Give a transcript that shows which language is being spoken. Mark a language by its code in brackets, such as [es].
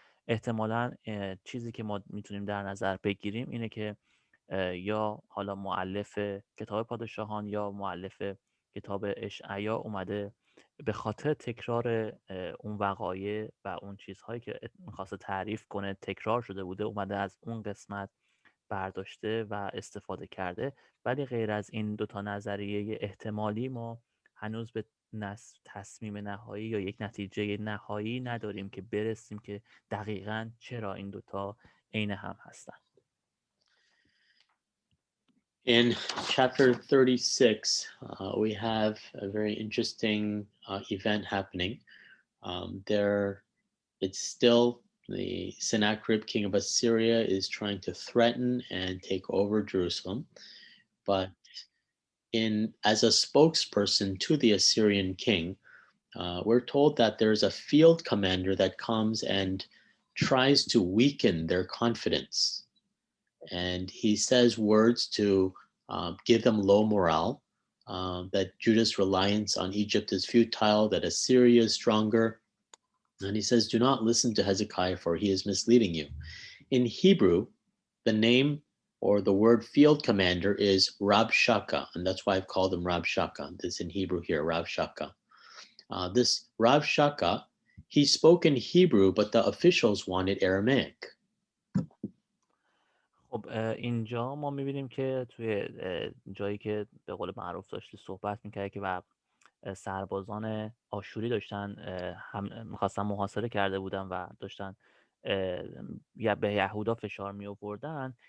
[fa] احتمالاً چیزی که ما میتونیم در نظر بگیریم اینه که یا حالا مؤلف کتاب پادشاهان یا مؤلف کتاب اشعیا اومده به خاطر تکرار اون وقایع و اون چیزهایی که میخواسته تعریف کنه تکرار شده بوده، اومده از اون قسمت برداشته و استفاده کرده. ولی غیر از این دوتا نظریه احتمالی ما هنوز به تصمیم نهایی یا یک نتیجه نهایی نداریم که برسیم که دقیقاً چرا این دوتا عین هم هستن. [en] In chapter 36, we have a very interesting event happening. There, it's still the Sennacherib, king of Assyria, is trying to threaten and take over Jerusalem. But as a spokesperson to the Assyrian king, we're told that there's a field commander that comes and tries to weaken their confidence. And he says words to give them low morale, that Judah's reliance on Egypt is futile, that Assyria is stronger. And he says, do not listen to Hezekiah, for he is misleading you. In Hebrew, the name or the word field commander is Rabshakeh, and that's why I've called him Rabshakeh. This in Hebrew here, Rabshakeh. This Rabshakeh, he spoke in Hebrew, but the officials wanted Aramaic. [fa] خب اینجا ما می‌بینیم که توی جایی که به قول معروف داشتی صحبت می‌کرد که و سربازان آشوری داشتن هم می‌خواستن محاصره کرده بودن و داشتن یا به یهودا فشار می‌آوردن.